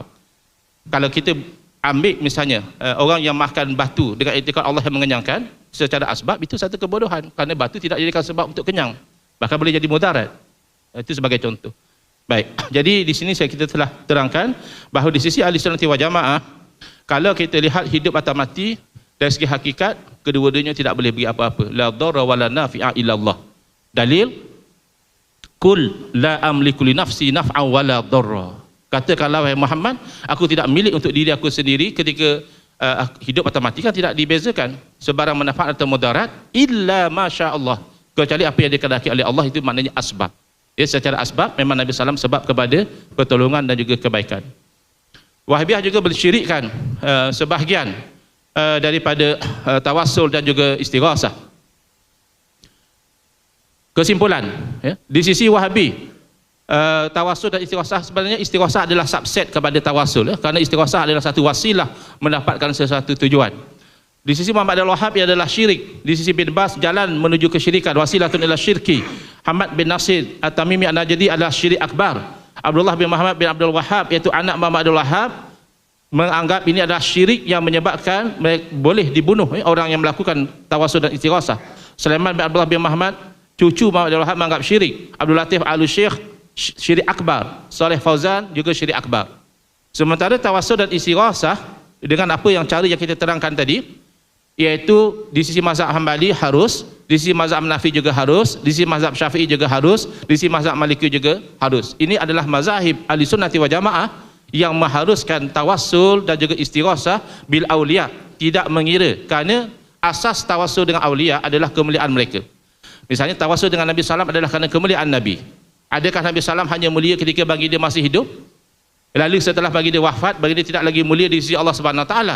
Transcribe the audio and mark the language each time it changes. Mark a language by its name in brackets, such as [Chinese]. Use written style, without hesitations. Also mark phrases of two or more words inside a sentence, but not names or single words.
[Malay] Kalau kita ambil misalnya orang yang makan batu dengan iktikad Allah yang mengenyangkan secara asbab, itu satu kebodohan, kerana batu tidak jadikan sebab untuk kenyang, bahkan boleh jadi mudarat. Itu sebagai contoh. Baik, jadi di sini kita telah terangkan bahawa di sisi [Arabic] أهل السنة والجماعة, [Malay] kalau kita lihat hidup atau mati dari segi hakikat, kedua-duanya tidak boleh beri apa-apa. [Arabic] لا ضار ولا نافع إلا الله. دليل، قل لا أملك لنفسي نفعا ولا ضرا. [Malay] Katakanlah wahai Muhammad, aku tidak milik untuk diri aku sendiri ketika hidup atau mati, kan tidak dibezakan sebarang manfaat atau mudarat [Arabic] إلا ما شاء الله, [Malay] kecuali apa yang dikehendaki oleh Allah, itu maknanya asbab. Ya, secara asbab memang Nabi SAW sebab kepada pertolongan dan juga kebaikan. Wahabiyah juga bersyirikkan sebahagian daripada tawassul dan juga istighasah. Kesimpulan, ya, di sisi Wahabi, tawassul dan istighasah, sebenarnya istighasah adalah subset kepada tawassul, ya, kerana istighasah adalah satu wasilah mendapatkan sesuatu tujuan. Di sisi Muhammad Abdul Wahab ia adalah syirik. Di sisi bin Bas, jalan menuju kesyirikan, [Arabic] وسيلة إلى الشرك. [Malay] Hamad bin Nasir At-Tamimi An-Najdi adalah syirik akbar. Abdullah bin Muhammad bin Abdul Wahab, iaitu anak Muhammad Abdul Wahab, menganggap ini adalah syirik yang menyebabkan boleh dibunuh orang yang melakukan tawassul dan istighasah. Sulaiman bin Abdullah bin Muhammad, cucu Muhammad Abdul Wahab, menganggap syirik. Abdul Latif Al-Syekh, syirik akbar. Saleh Fauzan juga syirik akbar. Sementara tawassul dan istighasah dengan apa yang cara yang kita terangkan tadi, iaitu di sisi mazhab Hambali harus, di sisi mazhab Hanafi juga harus, di sisi mazhab Syafi'i juga harus, di sisi mazhab Maliki juga harus. Ini adalah mazahib [Arabic] أهل السنة والجماعة [Malay] yang mengharuskan tawassul dan juga istighasah [Arabic] بالأولياء, [Malay] tidak mengira, kerana asas tawassul dengan awliya adalah kemuliaan mereka. Misalnya tawassul dengan Nabi SAW adalah kerana kemuliaan Nabi. Adakah Nabi SAW hanya mulia ketika bagi dia masih hidup, lalu setelah bagi dia wafat, bagi dia tidak lagi mulia di sisi Allah [Arabic] سبحانه وتعالى?